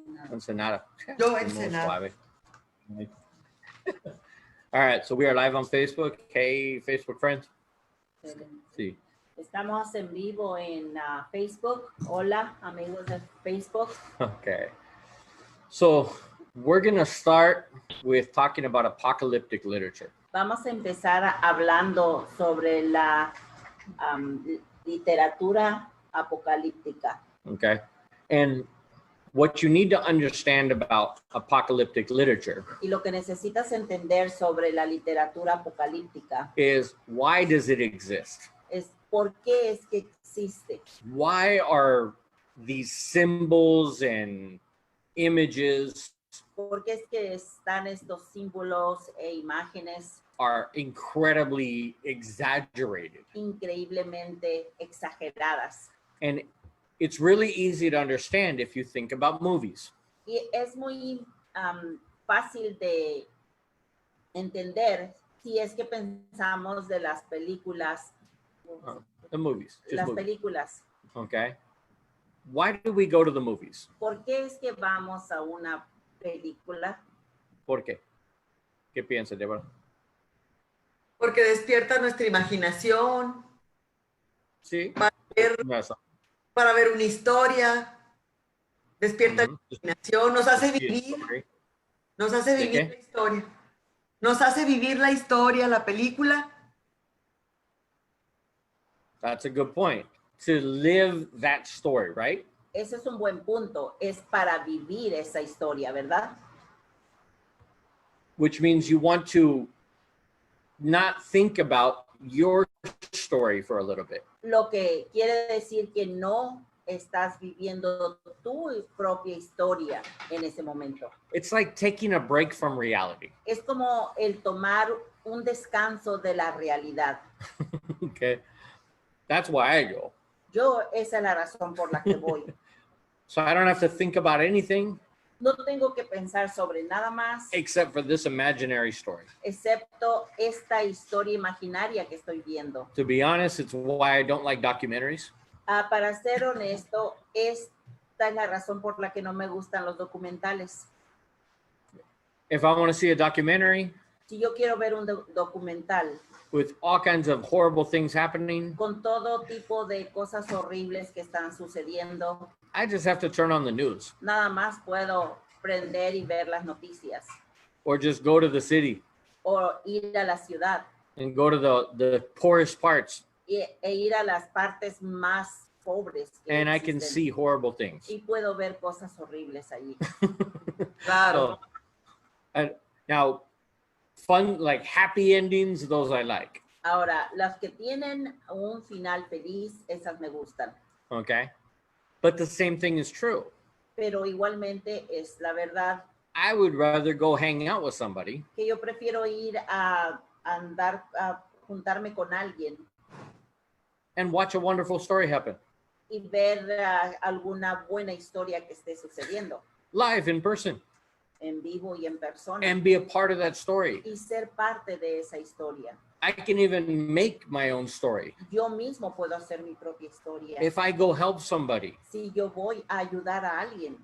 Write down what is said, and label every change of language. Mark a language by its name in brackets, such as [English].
[Spanish] Ensenada. Yo Ensenada. [English] All right, so we are live on Facebook. Hey, Facebook friends. [Spanish] Sí. Estamos en vivo en Facebook. Hola, amigos de Facebook. [English] Okay. So we're going to start with talking about apocalyptic literature. [Spanish] Vamos a empezar hablando sobre la literatura apocalíptica. [English] Okay. And what you need to understand about apocalyptic literature [Spanish] Y lo que necesitas entender sobre la literatura apocalíptica [English] is why does it exist? [Spanish] es por qué es que existe. [English] Why are these symbols and images [Spanish] ¿Por qué es que están estos símbolos e imágenes [English] are incredibly exaggerated? [Spanish] increíblemente exageradas? [English] And it's really easy to understand if you think about movies. [Spanish] Y es muy fácil de entender si es que pensamos de las películas. [English] The movies. Just [Spanish] Las [English] movies. [Spanish] películas. [English] Okay. Why do we go to the movies? [Spanish] ¿Por qué es que vamos a una película? ¿Por qué? ¿Qué piensas, Deborah? Porque despierta nuestra imaginación. Sí. Para ver una historia. Despierta la imaginación. Nos hace vivir. Nos hace vivir la historia. Nos hace vivir la historia, la película. [English] That's a good point. To live that story, right? [Spanish] Ese es un buen punto. Es para vivir esa historia, ¿verdad? [English] Which means you want to not think about your story for a little bit. [Spanish] Lo que quiere decir que no estás viviendo tu propia historia en ese momento. [English] It's like taking a break from reality. [Spanish] Es como el tomar un descanso de la realidad. [English] Okay. That's why I go. [Spanish] Esa es la razón por la que voy. [English] So I don't have to think about anything. [Spanish] No tengo que pensar sobre nada más. [English] Except for this imaginary story. [Spanish] Excepto esta historia imaginaria que estoy viendo. [English] To be honest, it's why I don't like documentaries. [Spanish] Para ser honesto, esta es la razón por la que no me gustan los documentales. [English] If I want to see a documentary, [Spanish] si yo quiero ver un documental [English] with all kinds of horrible things happening, [Spanish] con todo tipo de cosas horribles que están sucediendo, [English] I just have to turn on the news. [Spanish] Nada más puedo prender y ver las noticias. [English] Or just go to the city. [Spanish] O ir a la ciudad. [English] And go to the poorest parts. [Spanish] E ir a las partes más pobres. [English] And I can see horrible things. [Spanish] Y puedo ver cosas horribles allí. Claro. [English] So, now, fun, like happy endings, those I like. [Spanish] Ahora, las que tienen un final feliz, esas me gustan. [English] Okay. But the same thing is true. [Spanish] Pero igualmente es la verdad. [English] I would rather go hang out with somebody. [Spanish] Que yo prefiero ir a andar, a juntarme con alguien. [English] And watch a wonderful story happen. [Spanish] Y ver alguna buena historia que esté sucediendo. [English] Live in person. [Spanish] En vivo y en persona. [English] And be a part of that story. [Spanish] Y ser parte de esa historia. [English] I can even make my own story. [Spanish] Yo mismo puedo hacer mi propia historia. [English] If I go help somebody. [Spanish] Si yo voy a ayudar a alguien.